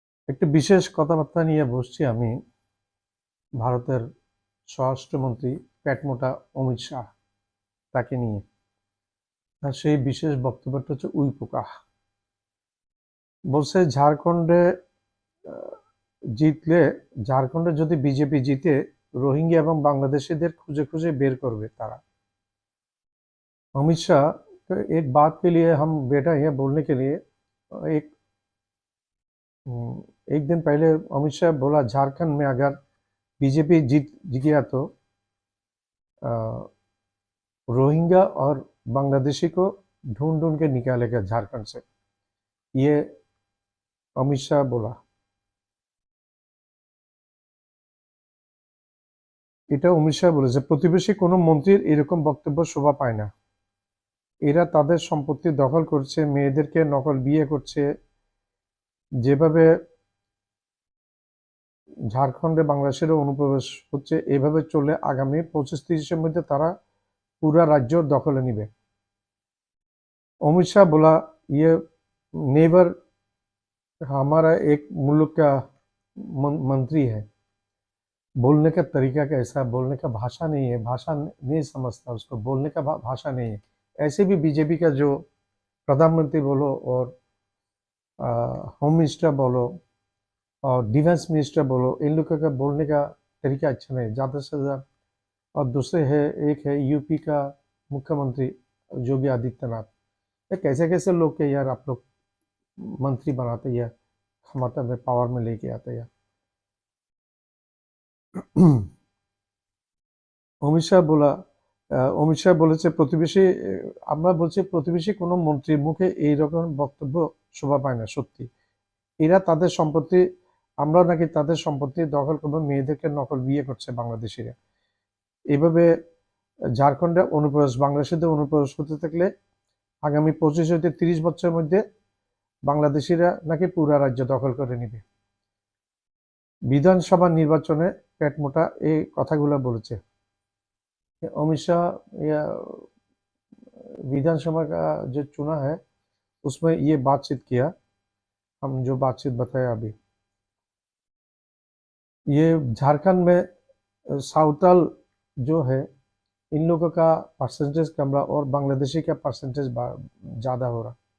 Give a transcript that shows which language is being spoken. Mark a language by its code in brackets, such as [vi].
[bn] একটি বিশেষ কথাবার্তা নিয়ে বসছি আমি ভারতের স্বরাষ্ট্রমন্ত্রী পেটমোটা অমিত শাহ তাকে নিয়ে। আর সেই বিশেষ বক্তব্যটা হচ্ছে উই পোকা। বলছে ঝাড়খণ্ডে আহ, জিতলে ঝাড়খণ্ডে যদি বিজেপি জিতে রোহিঙ্গা এবং बांग्लादेशीদের খুঁজে খুঁজে বের করবে তারা। [hi] अमित शाह तो एक बात के लिए हम बैठा है बोलने के लिए। एक एक दिन पहले अमित शाह बोला झारखंड में अगर बीजेपी जीत गया तो रोहिंग्या और बांग्लादेशी को ढूंढ ढूंढ के निकालेगा झारखंड से, ये अमित शाह बोला। [bn] এটা অমিত শাহ বলেছে প্রতিবেশী কোনো মন্ত্রীর এরকম বক্তব্য শোভা পায় না। এরা তাদের সম্পত্তি দখল করছে, মেয়েদেরকে নকল বিয়ে করছে, যেভাবে ঝাড়খণ্ডে বাংলাদেশেরও অনুপ্রবেশ হচ্ছে, এভাবে চলে আগামী 25-30 এর মধ্যে তারা [hi] पूरा राज्य दखले निबे। अमित शाह बोला ये नेबर हमारा एक मुल्क का मंत्री है, बोलने का तरीका कैसा, बोलने का भाषा नहीं है, भाषा नहीं समझता, उसको बोलने का भाषा नहीं है। ऐसे भी बीजेपी का जो प्रधानमंत्री बोलो और होम मिनिस्टर बोलो और डिफेंस मिनिस्टर बोलो, इन लोगों का बोलने का तरीका अच्छा नहीं, ज़्यादा से ज़्यादा। और दूसरे है, एक है यूपी का मुख्यमंत्री योगी आदित्यनाथ। ये कैसे कैसे लोग के यार आप लोग मंत्री बनाते या क्षमता में पावर में लेके आते यार। [bn] অমিত শাহ বলা অমিত শাহ বলেছে প্রতিবেশী আমরা বলছি প্রতিবেশী কোনো মন্ত্রীর মুখে এই রকম বক্তব্য শোভা পায় না। সত্যি এরা তাদের সম্পত্তি, আমরা নাকি তাদের সম্পত্তি দখল করবো, মেয়েদেরকে নকল বিয়ে করছে বাংলাদেশিরা। এভাবে ঝাড়খণ্ডে অনুপ্রবেশ, বাংলাদেশিদের অনুপ্রবেশ হতে থাকলে আগামী 25 থেকে 30 বছরের মধ্যে বাংলাদেশিরা নাকি পুরা রাজ্য দখল করে নিবে। বিধানসভা নির্বাচনে পেটমোটা এই কথাগুলো বলেছে। [hi] अमित शाह या विधानसभा का जो चुना है उसमें ये बातचीत किया, हम जो बातचीत बताया अभी। ये झारखंड में साउथल जो है इन लोगों का परसेंटेज कम रहा और बांग्लादेशी का परसेंटेज ज़्यादा हो रहा।